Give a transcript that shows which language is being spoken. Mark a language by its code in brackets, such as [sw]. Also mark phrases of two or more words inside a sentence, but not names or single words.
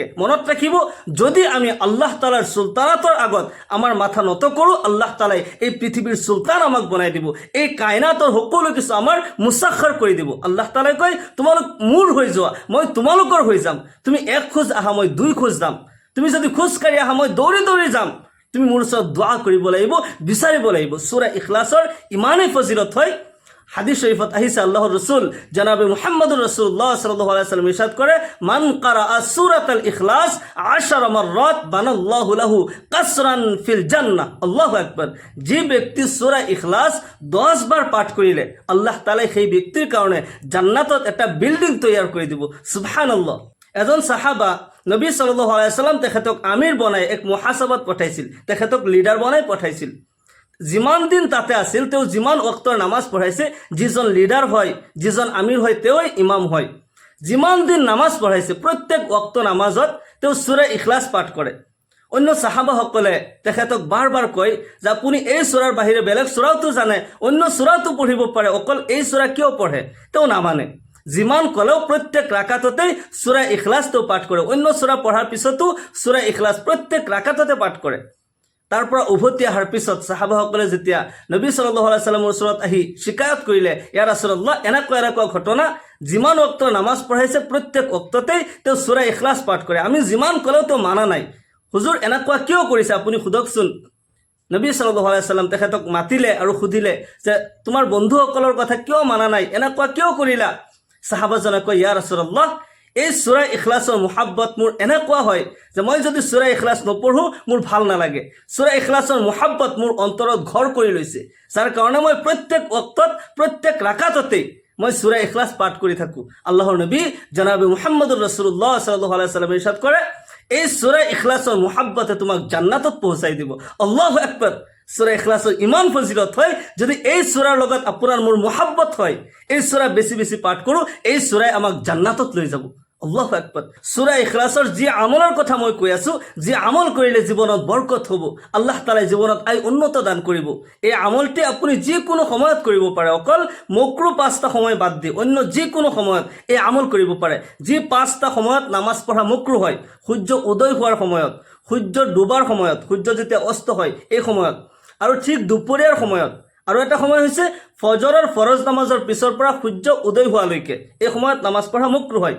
[as] মনত ৰাখিব, যদি আমি আল্লাহ তাআলাৰ সুলতানাতৰ আগত আমাৰ মাথা নত কৰোঁ, আল্লাহ তাআলাই এই পৃথিৱীৰ সুলতান আমাক বনাই দিব, এই কায়নাতৰ সকলো কিছু আমাৰ মুসাখৰ কৰি দিব। আল্লাহ তাআলাই কয়, তোমালোক মোৰ হৈ যোৱা, মই তোমালোকৰ হৈ যাম। তুমি এক খোজ আহা, মই দুই খোজ যাম। তুমি যদি খোজকাঢ়ি আহা, মই দৌৰি দৌৰি যাম। তুমি মোৰ ওচৰত দোৱা কৰিব লাগিব, বিচাৰিব লাগিব। সূরা ইখলাসৰ ইমানেই ফজিলত হয়, হাদিস শরীফত আহিছে আল্লাহর রসুল জনাবে [ar] محمد رسول الله صلى الله عليه وسلم [as] ইরশাদ করে, [ar] من قرأ سورة الإخلاص 10 مرات بنى الله له قصرا في الجنة. الله أكبر. [as] যে ব্যক্তি সূরা ইখলাস 10 বার পাঠ করিলে আল্লাহ তাআলা সেই ব্যক্তির কারণে জান্নাতত একটা বিল্ডিং তৈয়ার করে দিব। সুবহানাল্লাহ। এজন সাহাবা নবী [ar] صلى الله عليه وسلم [as] তেখেতক আমির বনাই এক মুহাসাবাত পঠাইছিল, তেখেতক লিডার বনাই পঠাইছিল। যিমান দিন তাতে আছিল, তেওঁ যিমান ওয়াক্তৰ নামাজ পঢ়াইছে, যিজন লিডাৰ হয়, যিজন আমিৰ হয়, তেওঁই ইমাম হয়। যিমান দিন নামাজ পঢ়াইছে, প্ৰত্যেক ওয়াক্ত নামাজত তেওঁ সূরা ইখলাস পাঠ কৰে। অন্য সাহাবাসকলে তেখেতক বাৰ বাৰ কয় যে আপুনি এই সূৰাৰ বাহিৰে বেলেগ সূৰাওতো জানে, অন্য সূৰাটো পঢ়িব পাৰে, অকল এই সূৰা কিয় পঢ়ে? তেওঁ নামানে। যিমান ক'লেও প্ৰত্যেক ৰাকাততেই সূরা ইখলাস তেওঁ পাঠ কৰে। অন্য সূৰা পঢ়াৰ পিছতো সূরা ইখলাস প্ৰত্যেক ৰাকাততে পাঠ কৰে। তাৰ পৰা উভতি অহাৰ পিছত সাহাবাসকলে যেতিয়া নবী [ar] صلى الله عليه وسلم [as] ওচৰত আহি শিকায়ত কৰিলে, [ar] يا رسول الله, [as] এনেকুৱা ঘটনা, যিমান ওয়াক্ত নামাজ পঢ়াইছে প্ৰত্যেক ওয়াক্ততেই তেওঁ সূরা ইখলাস পাঠ কৰে, আমি যিমান ক'লেও তেওঁ মানা নাই। হুজুৰ, এনেকুৱা কিয় কৰিছে আপুনি সোধকচোন। নবী [ar] صلى الله عليه وسلم [as] তেখেতক মাতিলে আৰু সুধিলে যে তোমাৰ বন্ধুসকলৰ কথা কিয় মানা নাই, এনেকুৱা কিয় কৰিলা? সাহাবাজনে কয়, [ar] يا رسول الله, [as] এই সূরা ইখলাসৰ মুহাব্বত মোৰ এনেকুৱা হয় যে মই যদি সূরা ইখলাস নপঢ়ো মোৰ ভাল নালাগে। সূরা ইখলাসৰ মুহাব্বত মোৰ অন্তৰত ঘৰ কৰি লৈছে, যাৰ কাৰণে মই প্ৰত্যেক ওয়াক্তত, প্ৰত্যেক ৰাকাততেই মই সূরা ইখলাস পাঠ কৰি থাকোঁ। আল্লাহৰ নবী জনাবে [ar] محمد رسول الله صلى الله عليه وسلم [as] ইরশাদ কৰে, এই সূরা ইখলাসৰ মুহাব্বতে তোমাক জান্নাতত পৌঁছাই দিব। [ar] الله أكبر. [as] সূরা ইখলাসৰ ইমান ফজিলত হয়, যদি এই সূৰাৰ লগত আপোনাৰ মোৰ মুহাব্বত হয়, এই সূৰা বেছি বেছি পাঠ কৰোঁ, এই সূৰাই আমাক জান্নাতত লৈ যাব। [ar] الله أكبر. [as] সূরা ইখলাসৰ যি আমলৰ কথা মই কৈ আছোঁ, যি আমল কৰিলে জীৱনত বৰকত হ'ব, আল্লাহ তাআলাই জীৱনত উন্নত দান কৰিব, এই আমলটি আপুনি যিকোনো সময়ত কৰিব পাৰে। অকল মকৰুহ 5টা সময় বাদ দি অন্য যিকোনো সময়ত এই আমল কৰিব পাৰে। যি 5টা সময়ত নামাজ পঢ়া মকৰুহ হয়, সূৰ্য উদয় হোৱাৰ সময়ত, সূৰ্য ডুবাৰ সময়ত, সূৰ্য যেতিয়া অস্ত হয় এই সময়ত, আৰু ঠিক দুপৰীয়াৰ সময়ত, আৰু এটা সময় হৈছে ফজৰৰ ফৰজ নামাজৰ পিছৰ পৰা সূৰ্য উদয় হোৱালৈকে, এই সময়ত নামাজ পঢ়া মকৰুহ হয়।